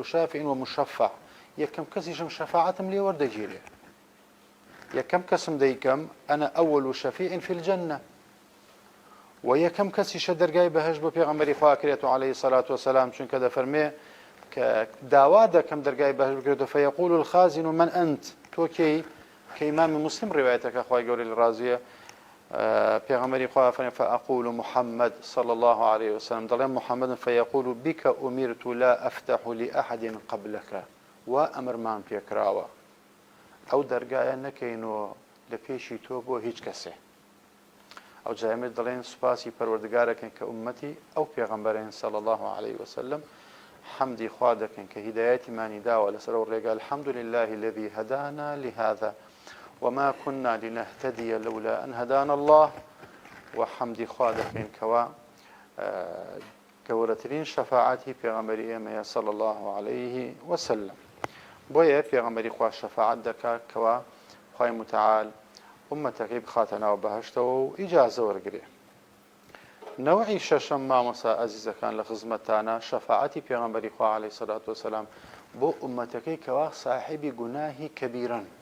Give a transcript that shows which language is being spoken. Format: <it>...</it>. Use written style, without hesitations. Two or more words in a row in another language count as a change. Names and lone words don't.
<ckb>شافع ومشەفع یەکەم کەسیشم شەفاعەتم لێ وەردەگیرێ یەکەم کەسم دەیکەم</ckb> <ar>ئەنە ئەوەل شەفیع فی الجەنە</ar> <ckb>و یەکەم کەسیشە دەرگای بەهەشت بۆ پێغەمبەری خوا کرێت و</ckb> <ar>عەلەیهی سەلات وسەلام</ar> <ckb>چونکە دەفەرمێ کە داوا دەکەم دەرگای بەهەشت بکرێتەوە</ckb> <ar>فەیەقول الخازن من</ar> <ckb>ئەنت تۆ کەی کە ئیمامی مسلم ڕیوایەتەکە خوای گەورەی ڕازیە پێغەمبەری خوا فەرمێ</ckb> <ar>فأقول محمد صلى الله عليه وسلم</ar> <ckb>دەڵێم محەممەد</ckb> <ar>فەیەقول بك أمرت لا أفتح لأحد قبلك</ar> <ckb>و ئەمرمان پێکراوە ئەو دەرگایە نەکەینەوە لە پێشی تۆ بۆ هیچ کەسێ ئەو جایمت دەڵێن سوپاسی پەروەردگارەکەن کە ئومەتی ئەو پێغەمبەرین</ckb> <ar>صلی الله عليه وسلم</ar> <ckb>حەمدی خوا دەکەن کە هیدایەتیمانی داوە لەسەر ئەو ڕێگا</ckb> <ar>الحمد لله الذي هدانا لهذا وما كنا لنهتدي لولا أن هدانا الله</ar> <ckb>وحمدی خوا دەکەین کەوا گەورەترین شەفاعەتی پێغەمبەری ئێمەیە</ckb> <ar>صلی الله عليه وسلم</ar> <ckb>بۆیە پێغەمبەری خوا شەفاعەت دەکات کەوا خوای متعال ئومەتەکەی بخاتە ناو بەهەشتەوە و ئیجازە وەرگرێ نەوعی شەشەم مامۆستا ئەزیزەکان لە خزمەتانە شەفاعەتی پێغەمبەری خوا</ckb> <ar>عەلەیهی سەلات وسەلام</ar> <ckb>بۆ ئومەتەکەی کەوا ساحیبی گوناهی کەبیرەن</ckb>